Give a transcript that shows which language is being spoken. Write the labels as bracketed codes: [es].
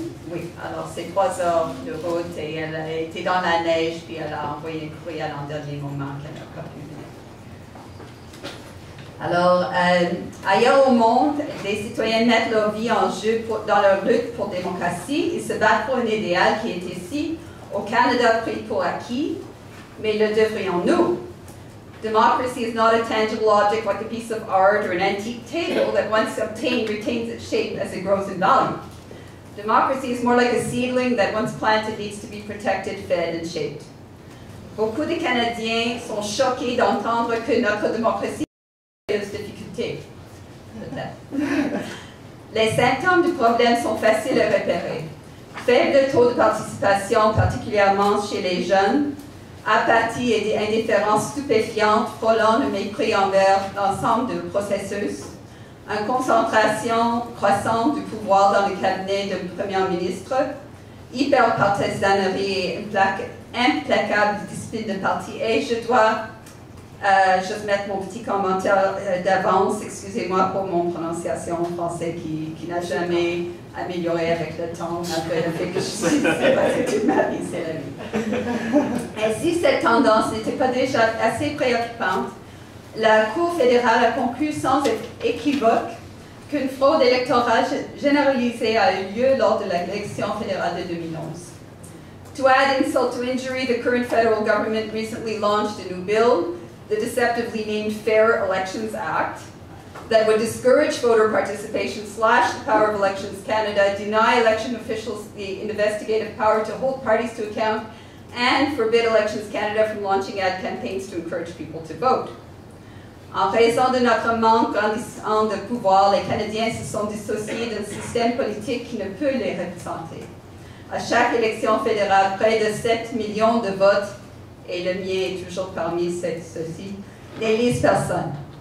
[fr] Oui, alors c'est 3 heures de route et elle a été dans la neige, puis elle a envoyé un courriel en dernier moment qu'elle n'a pas pu venir. Alors, ailleurs au monde, des citoyens mettent leur vie en jeu dans leur lutte pour la démocratie. Ils se battent pour un idéal qui est ici, au Canada, pris pour acquis, mais le devrions-nous? [en] Democracy is not a tangible object like a piece of art or an antique table that once obtained retains its shape as it grows in value. Democracy is more like a seedling that once planted needs to be protected, fed, and shaped. [fr] Beaucoup de Canadiens sont choqués d'entendre que notre démocratie a des difficultés. Les symptômes du problème sont faciles à repérer. Faible taux de participation, particulièrement chez les jeunes, apathie et des indifférences stupéfiantes frôlant le mépris envers l'ensemble du processus, une concentration croissante du pouvoir dans le cabinet du Premier ministre, hyperpartisanerie et implacable discipline de parti. Et je dois juste mettre mon petit commentaire d'avance, excusez-moi pour mon prononciation en français qui n'a jamais amélioré avec le temps, après le fait que je suis toute ma vie, c'est la vie. Et si cette tendance n'était pas déjà assez préoccupante, la Cour fédérale a conclu sans équivoque qu'une fraude électorale généralisée a eu lieu lors de l'élection fédérale de 2011. [en] To add insult to injury, the current federal government recently launched a new bill, the deceptively named Fair Elections Act, that would discourage voter participation, slash the power of Elections Canada, deny election officials the investigative power to hold parties to account, and forbid Elections Canada from launching ad campaigns to encourage people to vote. [fr] En raison de notre manque grandissant de pouvoir, les Canadiens se sont dissociés d'un système politique qui ne peut les représenter. À chaque élection fédérale, près de 7 millions de votes, et le mien est toujours parmi ceux-ci, n'élisent personne.